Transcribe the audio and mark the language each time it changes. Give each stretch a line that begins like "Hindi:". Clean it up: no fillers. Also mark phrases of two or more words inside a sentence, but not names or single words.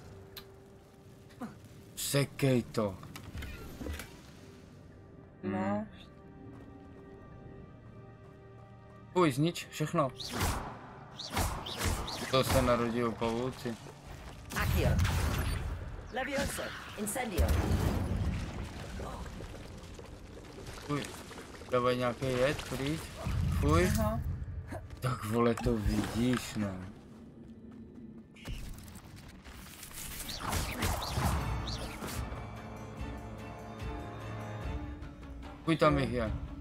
Czech: Sekej to. No. Fuj, znič všechno. To se narodil pavouci. Accio. Levioso. Incendio. Fuj, dávaj nějaký jed, prý. Fuj. Aha. Tak vole, to vidíš, no. Fuj, tam jich je.